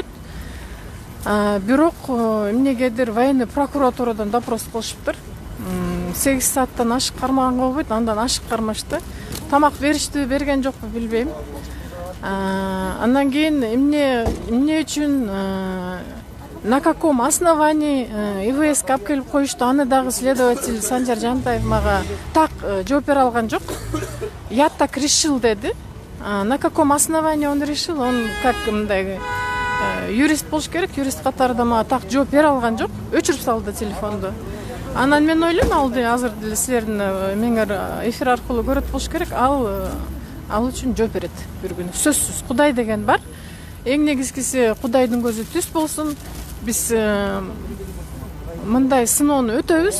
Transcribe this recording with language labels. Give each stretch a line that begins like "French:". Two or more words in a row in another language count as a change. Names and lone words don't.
Kyrgyz: Бирок эмнегедир военный прокуратурадан допрос кылышыптыр. 8 сааттан ашык кармаганга болбойт, андан ашык кармашты. Тамак беришти, берген жокпу билбейм. Андан кийин эмне үчүн
Russian: на каком основании
Kyrgyz: ИВСке алып келип коюшту, аны дагы следователь Санжар Жантаев мага так жооп бере алган жок.
Russian: Я так решил деди. На каком основании он решил? Он как
Kyrgyz: мындай юрист болуш керек, юрист катарында мага так жооп бере алган жок. Өчүрүп салды телефонду. Анан мен ойлойм, алды азыр деле силердин меңер эфир аркылуу көрөт болуш керек. Ал үчүн жооп берет бир күнү. Сөзсүз Кудай деген бар. Эң негизгиси Кудайдын көзү түз болсун. Биз мындай сыноону өтөбүз.